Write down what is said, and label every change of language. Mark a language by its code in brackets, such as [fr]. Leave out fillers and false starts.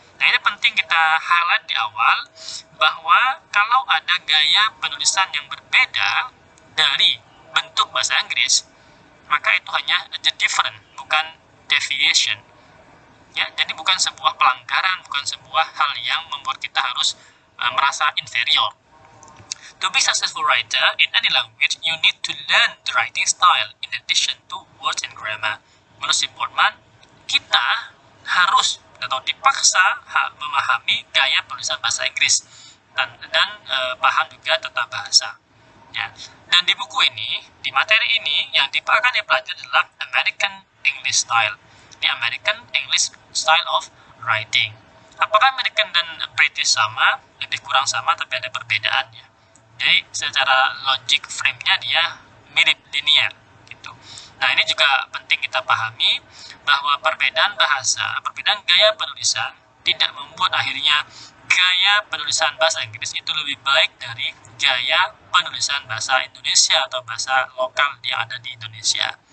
[id] Nah, ini penting kita highlight di awal bahwa kalau ada gaya penulisan yang berbeda dari bentuk bahasa Inggris, maka itu hanya [en] the different, [id] bukan deviation. Ya, jadi bukan sebuah pelanggaran, bukan sebuah hal yang membuat kita harus merasa inferior. [en] To be successful writer in any language, you need to learn the writing style in addition to words and grammar. [id] Menurut si Boardman, kita harus atau dipaksa memahami gaya penulisan bahasa Inggris dan paham juga tentang bahasa. Ya. Dan di buku ini, di materi ini, yang akan dipelajari adalah American English Style. [en] the American English style of writing. [id] Apakah American dan British sama? Lebih kurang sama, tapi ada perbedaannya. Jadi secara logic frame-nya dia mirip linear gitu. Nah, ini juga penting kita pahami bahwa perbedaan bahasa, perbedaan gaya penulisan tidak membuat akhirnya gaya penulisan bahasa Inggris itu lebih baik dari gaya penulisan bahasa Indonesia atau bahasa lokal yang ada di Indonesia.